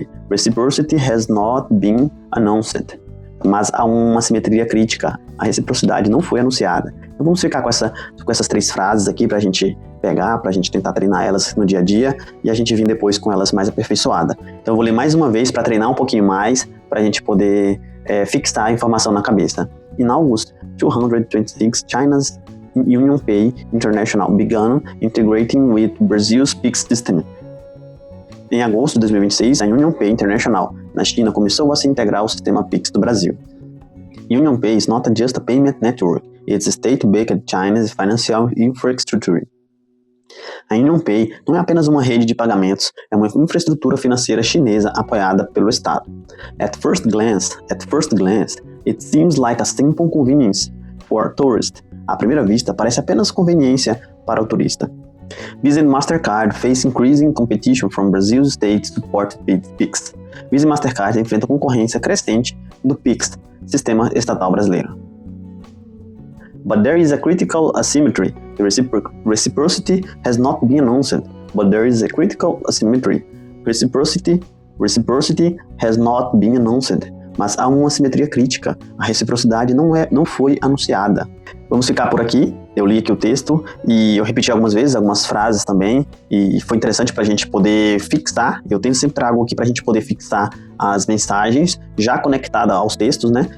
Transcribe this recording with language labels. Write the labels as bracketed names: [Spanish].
[English] Reciprocity has not been announced. [Portuguese] Mas há uma assimetria crítica. A reciprocidade não foi anunciada. Então vamos ficar com essas três frases aqui pra gente pegar, pra gente tentar treinar elas no dia a dia e a gente vir depois com elas mais aperfeiçoada. Então eu vou ler mais uma vez para treinar um pouquinho mais, pra gente poder fixar a informação na cabeça. [English] In August 226, China's UnionPay International began integrating with Brazil's Pix system. [Portuguese] Em agosto de 2026, a UnionPay International na China começou a se integrar ao sistema Pix do Brasil. [English] UnionPay is not just a payment network, it's a state-backed Chinese financial infrastructure. [Portuguese] A UnionPay não é apenas uma rede de pagamentos, é uma infraestrutura financeira chinesa apoiada pelo Estado. [English] At first glance, it seems like a simple convenience for a tourist. [Portuguese] À primeira vista, parece apenas conveniência para o turista. [English] Visa and Mastercard face increasing competition from Brazil's state-supported Pix. [Portuguese] Visa e Mastercard enfrentam concorrência crescente do Pix, sistema estatal brasileiro. [English] But there is a critical asymmetry. The reciprocity has not been announced. But there is a critical asymmetry. Reciprocity has not been announced. [Portuguese] Mas há uma assimetria crítica. A reciprocidade não foi anunciada. Vamos ficar por aqui. Eu li aqui o texto e eu repeti algumas vezes, algumas frases também, e foi interessante para a gente poder fixar. Eu sempre trago aqui para a gente poder fixar as mensagens já conectadas aos textos, né?